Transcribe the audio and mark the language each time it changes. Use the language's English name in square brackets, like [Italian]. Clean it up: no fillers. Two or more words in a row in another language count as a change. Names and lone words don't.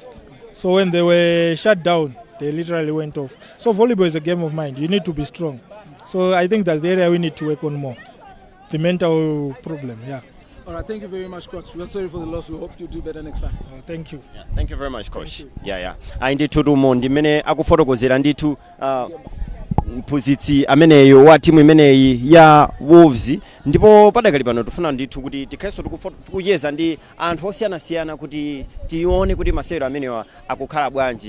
[English] So when they were shut down, they literally went off. So volleyball is a game of mind. You need to be strong. So I think that's the area we need to work on more. The mental problem, yeah. All right, thank you very much, Coach. We're sorry for the loss. We hope you do better next time. Thank you. Yeah, thank you very much, Coach. Yeah. [Nyanja] Ndithu tumo ndimene akufotokozera ndithu mphunzitsi ameneyo wa timu imeneyi ya Wolves, ndipo padakali pano tifuna ndithu kuti tikhalenso tikuyeza ndi anthu osiyanasiyana kuti tione kuti masewero amenewa akukhala bwanji.